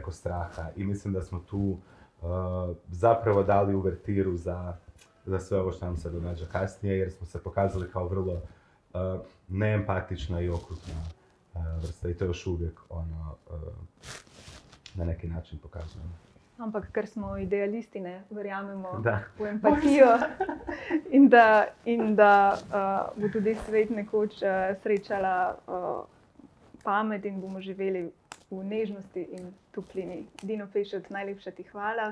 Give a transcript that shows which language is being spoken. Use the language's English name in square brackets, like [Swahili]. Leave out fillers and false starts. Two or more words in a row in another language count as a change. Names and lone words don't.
[Croatian] I mislim da smo tu zapravo dali uvertiru za sve ovo što nam se događa kasnije, jer smo se pokazali kao vrlo neempatična i okrutna vrsta i to još uvijek na neki način pokazujemo. [Slovenian] Ampak, ker smo idealisti, ne verjamemo Da. v empatijo in da bo tudi svet nekoč srečala pamet in bomo živeli v nežnosti in toplini. Dino Pešut, najlepša ti hvala.